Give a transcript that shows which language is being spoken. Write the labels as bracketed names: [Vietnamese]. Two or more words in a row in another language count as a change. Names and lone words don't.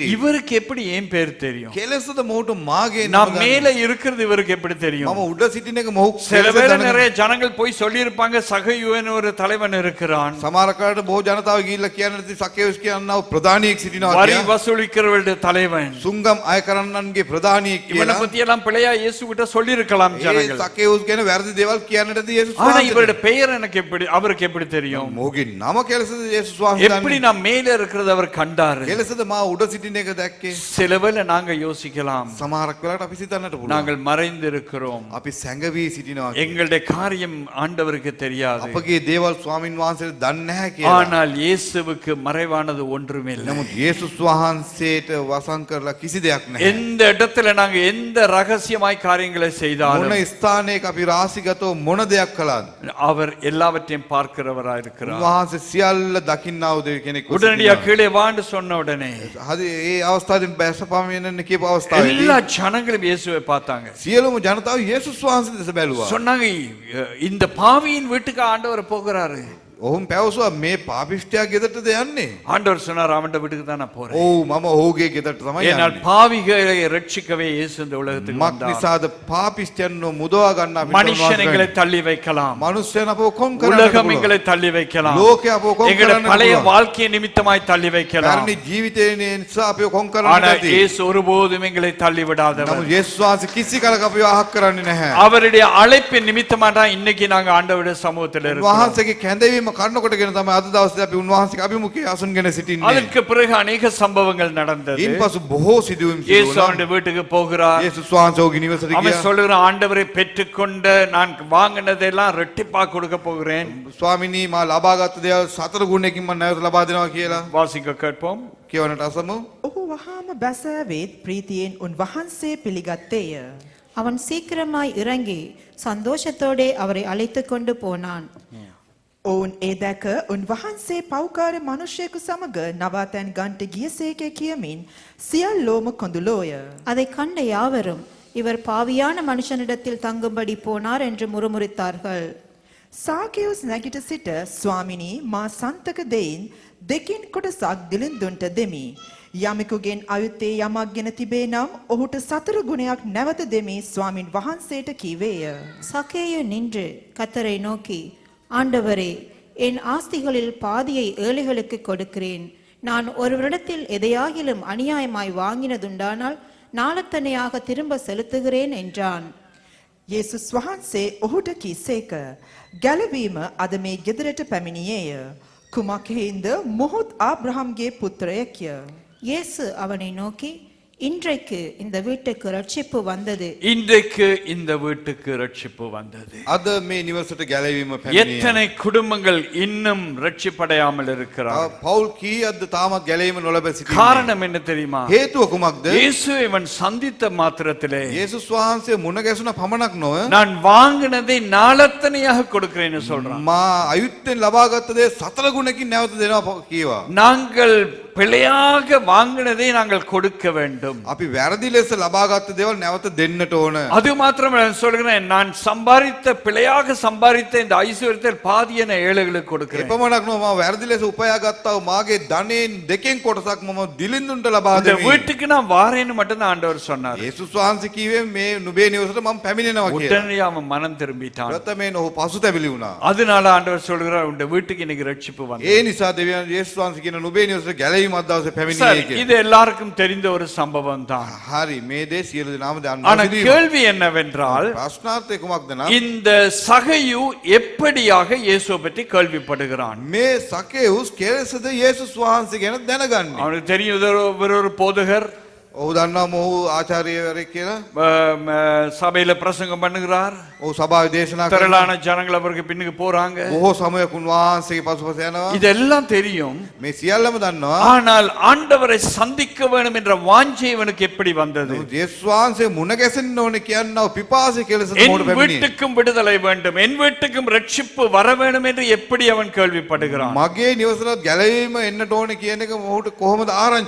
[Tamil] இவருக்கு எப்படி ஏன் பேர் தெரியும்? [Sinhala] කෙලෙසද මොහුට මාගේ [Tamil] நான் [Sinhala] නම [Tamil] மேல இருக்கிறது இவருக்கு எப்படி தெரியும்? [Sinhala] මම උඩ සිටින එක මොහු [Tamil] சில [Sinhala] කෙලෙසද [Tamil] பேர் [Sinhala] දන්නේ. [Tamil] நிறைய ஜனங்கள் போய் சொல்லி இருப்பாங்க சகையுவேன்னு ஒரு தலைவன் இருக்கிறான், [Sinhala] සමහර කාලට බොහෝ ජනතාව ගිහිල්ලා කියන්නේ සකේවුස් කියනවා ප්‍රධානියෙක් සිටිනවා [Tamil] வரி [Sinhala] කියලා. [Tamil] வசூலிக்கிறவருடைய தலைவன். [Sinhala] සුංගම් අය කරන්නන්ගේ ප්‍රධානියෙක් [Tamil] இவனை [Sinhala] කියලා. [Tamil] பத்தி எல்லாம் பிள்ளையா இயேசு கிட்ட சொல்லி இருக்கலாம் [Sinhala] ඒ [Tamil] ஜனங்கள். [Sinhala] සකේවුස් ගැන වැරදි දේවල් කියන්නටද යේසුස් [Tamil] ஆனா [Sinhala] වහන්සේ. [Tamil] இவருடைய பெயர் எனக்கு எப்படி அவருக்கு எப்படி தெரியும்? [Sinhala] මොහුගේ නම කෙලෙසද යේසුස් වහන්සේ [Tamil] எப்படி [Sinhala] දන්නේ. [Tamil] நான் மேல இருக்கிறது அவர் கண்டாரு? [Sinhala] කෙලෙසද මා උඩ සිටින එක දැක්කේ. [Tamil] சிலவேளை நாங்க யோசிக்கலாம், [Sinhala] සමහරක් වෙලාවට අපි සිතන්නට පුළුවන්. [Tamil] நாங்கள் மறைந்து இருக்கிறோம், [Sinhala] අපි සැඟවී සිටිනවා. [Tamil] எங்களுடைய காரியம் ஆண்டவருக்கு தெரியாது. [Sinhala] අපගේ දේවල් ස්වාමින් වහන්සේට දන්නේ නැහැ කියලා. [Tamil] ஆனால் இயேசுவுக்கு மறைவானது ஒன்றுமே இல்லை. [Sinhala] නමුත් යේසුස් වහන්සේට වසන් කරලා කිසි දෙයක් නැහැ. [Tamil] எந்த இடத்துல நாங்க எந்த ரகசியமாய் காரியங்களை [Sinhala] මොන [Tamil] செய்தாலும் [Sinhala] ස්ථානයක අපි රාසිගතව මොන දෙයක් කළාද [Tamil] அவர் எல்லாவற்றையும் பார்க்கிறவராய் இருக்கிறார். [Sinhala] උන්වහන්සේ සියල්ල දකින්නා වූ කෙනෙක්. [Tamil] உடனடியா கீழே வான்னு சொன்ன உடனே [Sinhala] හරි ඒ අවස්ථාවෙන් බැසපමිනන්න කියපු අවස්ථාවේදී [Tamil] எல்லா ஜனங்களும் இயேசுவை பார்த்தாங்க. [Sinhala] සියලුම ජනතාව යේසුස් වහන්සේ දෙස බැලුවා. [Tamil] சொன்னாங்க, இந்த பாவியின் வீட்டுக்கு ஆண்டவர் போகிறாரு. [Sinhala] ඔහුන් පැවසුවා මේ පාපිෂ්ඨයා ගෙදරටද යන්නේ? [Tamil] ஆண்டவர் சொன்னார், அவன்ட வீட்டுக்கு தான் நான் போறேன். [Sinhala] ඔව් මම ඔහුගේ ගෙදරට තමයි [Tamil] ஏனால் [Sinhala] යන්නේ. [Tamil] பாவிகளை ரட்சிக்கவே இயேசு இந்த உலகத்துக்கு [Sinhala] මක් [Tamil] வந்தார். [Sinhala] නිසාද පාපිෂ්ඨයන්ව මුදවා ගන්න අපිට [Tamil] மனுஷன் எங்களை தள்ளி வைக்கலாம், [Sinhala] මනුස්සයන් අපව කොම් කරන්න [Tamil] உலகம் [Sinhala] පුළුවන්. [Tamil] எங்களை தள்ளி வைக்கலாம், [Sinhala] ලෝකය අපව කොම් [Tamil] எங்களுடைய [Sinhala] කරන්න [Tamil] பழைய [Sinhala] පුළුවන්. [Tamil] வாழ்க்கை நிமித்தமாய் தள்ளி வைக்கலாம். [Sinhala] පැරණි ජීවිතයේ නිසා අපව කොම් කරන්න [Tamil] ஆனா [Sinhala] ඇති. [Tamil] இயேசு ஒருபோதும் எங்களை தள்ளி விடாதவர். [Sinhala] නමුත් යේසුස් වහන්සේ කිසි කලක අපව අහක් කරන්නේ නැහැ. [Tamil] அவருடைய அழைப்பின் நிமித்தமா தான் இன்னைக்கு நாங்க ஆண்டவருடைய சமூகத்தில் இருக்கோம். [Sinhala] උන්වහන්සේගේ කැඳවීම කන්නකොටගෙන තමයි අද දවසේ අපි උන්වහන්සේගේ අභිමුඛයේ අසුන්ගෙන සිටින්නේ. [Tamil] அதற்கு பிறகு அநேக சம்பவங்கள் நடந்தது. [Sinhala] ඉන්පසු බොහෝ සිදුවීම් සිදු [Tamil] இயேசு [Sinhala] වුණා. [Tamil] அவனுடைய வீட்டுக்கு போகிறார். [Sinhala] යේසුස් වහන්සේ ඔහුගේ නිවසට [Tamil] அவன் [Sinhala] ගියා. [Tamil] சொல்லுகிற, ஆண்டவரை பெற்றுக்கொண்ட நான் வாங்கினதெல்லாம் ரெட்டிப்பா கொடுக்க போகிறேன். [Sinhala] ස්වාමිනී මා ලබාගත් දේවල් 4 ගුණයකින් මම නැවත ලබා දෙනවා කියලා [Tamil] வாசிக்க கேட்போம். [Sinhala] කියවනට අසමු. ඔහු වහාම බැසෑවෙත් ප්‍රීතියෙන් උන්වහන්සේ පිළිගත්තේය. [Tamil] அவன் சீக்கிரமாய் இறங்கி சந்தோஷத்தோடே அவரை அழைத்து கொண்டு போனான். [Sinhala] ඔවුන් ඒ දැක උන්වහන්සේ පෞකාර මනුෂ්‍යයෙකු සමග නවාතැන් ගන්ට ගියසේකය කියමින් සියල්ලෝම කොඳුලෝය. [Tamil] அதை கண்ட யாவரும் இவர் பாவியான மனுஷனிடத்தில் தங்கும்படி போனார் என்று முறுமுறுத்தார்கள். [Sinhala] සාකෙවුස් නැගිට සිට ස්වාමිනී මා සන්තක දෙයින් දෙකින් කොටසක් දිලින්දුන්ට දෙමි. යමෙකුගෙන් අයුත්තේ යමක් ගෙන තිබේ නම් ඔහුට 4 ගුණයක් නැවත දෙමි ස්වාමින් වහන්සේට කීවේය. [Tamil] சக்கேயு நின்று கர்த்தரை நோக்கி, ஆண்டவரே, என் ஆஸ்திகளில் பாதியை ஏழைகளுக்கு கொடுக்கிறேன். நான் ஒருவரிடத்தில் எதையாகிலும் அநியாயமாய் வாங்கினதுண்டானால் நாளத்தனையாக திரும்ப செலுத்துகிறேன் என்றான். [Sinhala] යේසුස් වහන්සේ ඔහුට කීසේක. ගැලවීම අද මේ ගෙදරට පැමිණියේය. කුමක් හේින්ද මොහොත් ආබ්‍රහම්ගේ පුත්‍රයෙක්ය. [Tamil] இயேசு அவனை நோக்கி, இன்றைக்கு இந்த வீட்டுக்கு ரட்சிப்பு வந்தது. இன்றைக்கு இந்த வீட்டுக்கு ரட்சிப்பு வந்தது. [Sinhala] අද මේ නිවසට ගැලවීම පැමිණියා. [Tamil] எத்தனை குடும்பங்கள் இன்னும் ரட்சிப்படையாமல் இருக்கிறார்? [Sinhala] පවුල් කීයක්ද තාමත් ගැලවීම නොලබ සිටින්නේ? [Tamil] காரணம் என்ன தெரியுமா? [Sinhala] හේතුව කුමක්ද? [Tamil] இயேசுவை இவன் சந்தித்த மாத்திரத்திலே [Sinhala] යේසුස් වහන්සේ මුණ ගැසුණ පමණක් නොව [Tamil] நான் வாங்கினதை நாளத்தனையாக கொடுக்கிறேன்னு சொல்றான். [Sinhala] මා අයුත්තෙන් ලබාගත් දේ 4 ගුණකින් නැවත දෙනවා කීවා. [Tamil] நாங்கள் பிழையாக வாங்கினதை நாங்கள் கொடுக்க வேண்டும். [Sinhala] අපි වැරදි ලෙස ලබාගත් දේවල් නැවත දෙන්නට ඕන. [Tamil] அது மாத்திரம் நான் சொல்கிறேன், நான் சம்பாதித்த பிழையாக சம்பாதித்த இந்த ஐஸ்வர்யத்தில் பாதியை நான் ஏழைகளுக்கு கொடுக்கிறேன். [Sinhala] එපමණක් නොව මම වැරදි ලෙස උපයාගත්තා වූ මාගේ ධනෙන් දෙකෙන් කොටසක් මම දිලිඳුන්ට ලබා [Tamil] இந்த [Sinhala] දෙමි. [Tamil] வீட்டுக்கு நான் வாரேன்னு மட்டும் தான் ஆண்டவர் சொன்னார். [Sinhala] යේසුස් වහන්සේ කිව්වේ මේ නුඹේ නිවසට මම පැමිණෙනවා කියලා. [Tamil] உடனே அவன் மனம் திரும்பிட்டான். [Sinhala] ප්‍රථමයෙන් ඔහු පසුතැවිලි වුණා. [Tamil] அதனால ஆண்டவர் சொல்கிறார், உங்க வீட்டுக்கு இன்னைக்கு ரட்சிப்பு வந்து. [Sinhala] ඒ නිසා දෙවියන් යේසුස් වහන්සේ කියන නුඹේ නිවසට ගැලවීමක් දවසේ පැමිණියේ [Tamil] சரி, [Sinhala] කියලා. [Tamil] இது எல்லாருக்கும் தெரிந்த ஒரு சம்பவம் தான். [Sinhala] හරි මේ දේ සියලු දෙනාම [Tamil] ஆனா [Sinhala] දන්නවා. [Tamil] கேள்வி என்னவென்றால், [Sinhala] ප්‍රශ්නාර්ථය කුමක්ද නම් [Tamil] இந்த சகையு எப்படியாக இயேசுவை பற்றி கேள்விப்படுகிறான்? [Sinhala] මේ සකේවුස් කෙලෙසද යේසුස් වහන්සේ ගැන දැනගන්නේ. [Tamil] அவனுக்கு தெரியும் இவர் ஒரு போதகர், [Sinhala] ඔහු දන්නවා ඔහු ආචාර්යවරයෙක් කියලා. [Tamil] சபையில பிரசங்கம் பண்ணுகிறார், [Sinhala] ඔහු සභාවේ දේශනා කරනවා. [Tamil] திரளான ஜனங்கள் அவருக்கு பின்னுக்கு போறாங்க. [Sinhala] බොහෝ සමයක උන්වහන්සේගේ පසුපස යනවා. [Tamil] இதெல்லாம் தெரியும். [Sinhala] මේ සියල්ලම දන්නවා. [Tamil] ஆனால் ஆண்டவரை சந்திக்க வேண்டும் என்ற வாஞ்சை இவனுக்கு எப்படி வந்தது? [Sinhala] යේසුස් වහන්සේ මුණ ගැසෙන්න ඕනේ කියනවා පිපාසය කෙලෙසද [Tamil] என் [Sinhala] මොකට පැමිණියේ. [Tamil] வீட்டுக்கும் விடுதலை வேண்டும், என் வீட்டுக்கும் ரட்சிப்பு வர வேண்டும் என்று எப்படி அவன் கேள்விப்படுகிறான்? [Sinhala] මගේ නිවසට ගැලවීම එන්නට ඕනේ කියන එක ඔහුට කොහොමද ආරංචි